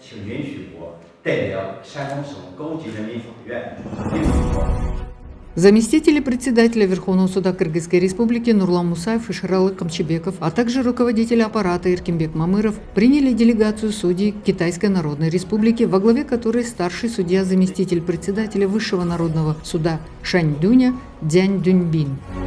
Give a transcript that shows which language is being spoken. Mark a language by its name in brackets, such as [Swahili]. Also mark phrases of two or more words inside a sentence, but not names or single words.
[Chinese] 请允许我代表山东省高级人民法院应诉。 [Russian] Заместители председателя Верховного суда Кыргызской Республики Нурлан Мусаев и Шералы Камчебеков, а также руководитель аппарата Эркинбек Мамыров приняли делегацию судей Китайской Народной Республики, во главе которой старший судья, заместитель председателя Высшего народного суда Шаньдюня Дзянь Дуньбин.